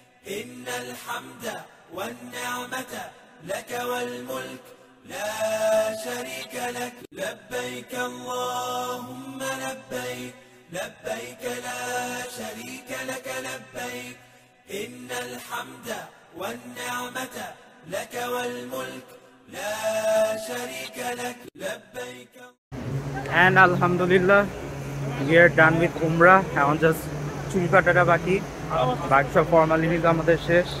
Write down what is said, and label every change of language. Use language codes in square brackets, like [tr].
[ar] إن الحمد والنعمة لك والملك لا شريك لك لبيك اللهم لبيك لبيك لا شريك لك لبيك إن الحمد والنعمة لك والملك لا شريك لك لبيك. [en] And Alhamdulillah, we are done with Umrah. [bn] এখন just চুল কাটাটা বাকি সব ফর্মালিটিস আমাদের শেষ।